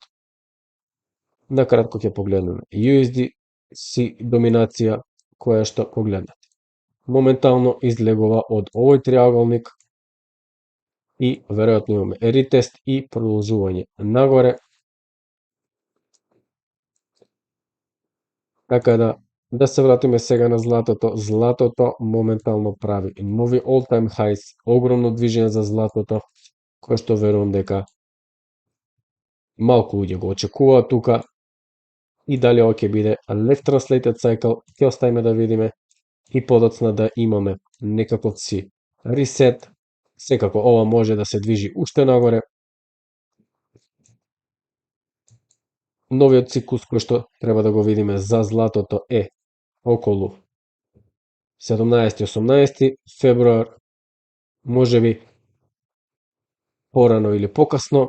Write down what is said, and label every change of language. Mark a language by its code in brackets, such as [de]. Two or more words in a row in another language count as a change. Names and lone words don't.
[mk] Накратко ќе погледнеме USDC доминација, која што погледнете моментално излегува од овој триаголник и веројатно имаме ретест и продолжување нагоре. Така да се вратиме сега на златото. Златото моментално прави нови [en] all-time highs, [mk] огромно движење за златото, кое што верувам дека малку луѓе го очекуваат тука. И дали ова ќе биде [en] left translated cycle, [mk] ќе оставиме да видиме и подоцна да имаме некаков си ресет. Секако ова може да се движи уште нагоре. Новиот циклус кој што треба да го видиме за златото е околу 17-18 февруар, можеби порано или покасно.